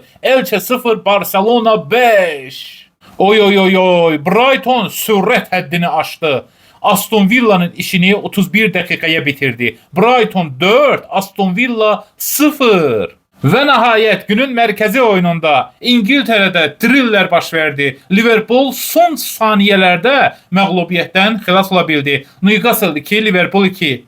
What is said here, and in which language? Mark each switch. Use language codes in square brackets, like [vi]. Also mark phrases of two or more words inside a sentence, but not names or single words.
[az] Elche 0, Barcelona 5. Oy oy oy oy, Brighton sürət həddini aşdı. [tr] Aston Villa'nın işini 31 dakikaya bitirdi. Brighton 4, Aston Villa 0. Ve nihayet günün merkezi oyununda İngiltere'de thriller [az] baş verdi. Liverpool [tr] son saniyelerde [az] məğlubiyyətdən xilas ola bildi. Newcastle 2, Liverpool 2.